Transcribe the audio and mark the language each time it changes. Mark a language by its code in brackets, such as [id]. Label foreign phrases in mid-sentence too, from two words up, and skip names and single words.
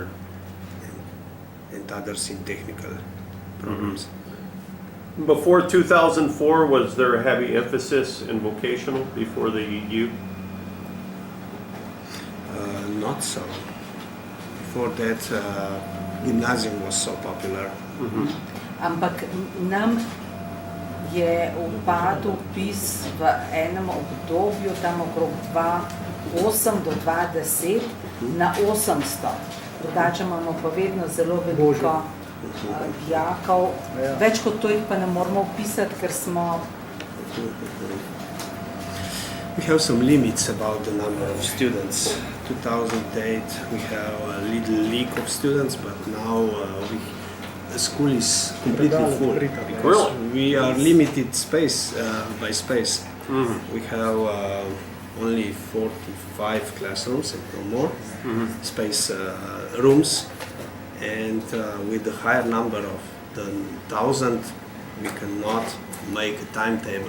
[en] And others in technical programs. Before 2004, was there a heavy emphasis in vocational before the EU? Not so. Before that, gymnasium was so popular. [sl] Ampak nam je upadel vpis v enem obdobju, tam okrog 2008 do 2010, na 800. Drugače imamo pa vedno zelo veliko dijakov. Več kot to jih pa ne moramo vpisati, ker smo... [en] We have some limits about the number of students. 2008 we have a little leak of students, but now the school is completely full because Really? we are limited space by space. We have only 45 classrooms and no more space rooms, and with the higher number of the 1,000 we cannot make a timetable.